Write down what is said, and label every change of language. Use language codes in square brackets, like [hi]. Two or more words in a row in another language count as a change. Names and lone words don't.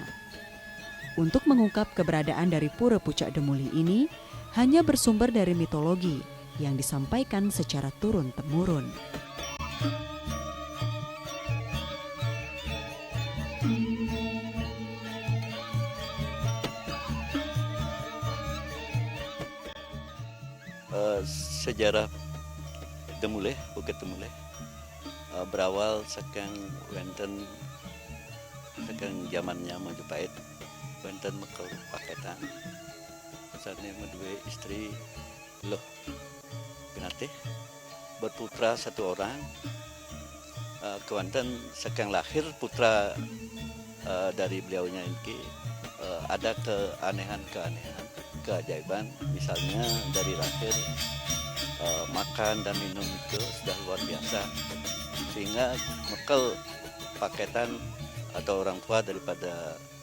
[id] Untuk mengungkap keberadaan dari Pura Pucak Demulih ini hanya bersumber dari mitologi yang disampaikan secara turun-temurun. Sejarah Demulih, Bukit Demulih berawal [ban] saking wenten saking [id] zamannya Majapahit. Wenten mekel paketan misalnya dua istri loh binatih berputra satu orang [ban] kewanten saking [id] lahir putra dari beliaunya ini ada keanehan-keanehan, keajaiban, misalnya dari lahir makan dan minum itu sudah luar biasa sehingga mekel paketan atau orang tua daripada